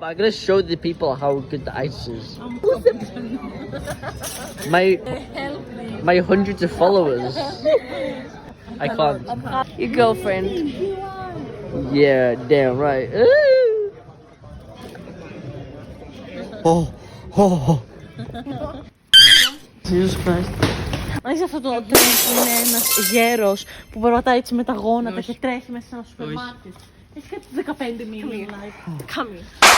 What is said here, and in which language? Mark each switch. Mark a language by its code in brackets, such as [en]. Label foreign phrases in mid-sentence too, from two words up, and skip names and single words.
[en] I'm gonna show the people how good the ice is. My hundreds of followers. I can't. Your girlfriend. Yeah, damn right. Oh. Jesus Christ. [el] Έχεις αυτό το τρέν που είναι ένας γέρος που περπατάει έτσι με τα γόνατα και τρέχει μέσα σε ένα σούπερ μάρκετ. Έχει κάτι 15 μήνες live. [en] Come here.